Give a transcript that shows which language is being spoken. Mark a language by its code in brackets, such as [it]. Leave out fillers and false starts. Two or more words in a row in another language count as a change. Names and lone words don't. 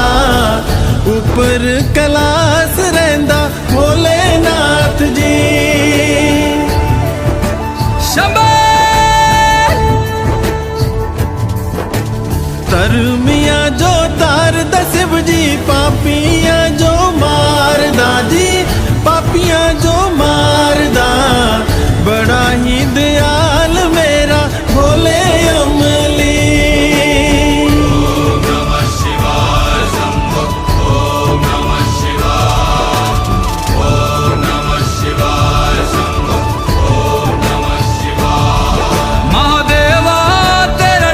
[pa] ਉੱਪਰ ਕੈਲਾਸ਼ ਰਹਿੰਦਾ ਭੋਲੇਨਾਥ ਜੀ। ਤਰਮਿਆ ਜੋ ਤਾਰ ਦਾ ਸ਼ਿਵ ਜੀ, ਪਾਪੀਆਂ ਜੋ ਮਾਰਦਾ ਜੀ, ਪਾਪੀਆਂ ਜੋ ਮਾਰਦਾ। ਬੜਾ ਹੀ ਦਿਆਲ ਮੇਰਾ ਭੋਲੇ ਅਮਲੀ। [sa] ओम नमः शिवाय शंभो, ओम नमः शिवाय, ओम नमः शिवाय शंभो, ओम नमः शिवाय। महादेवा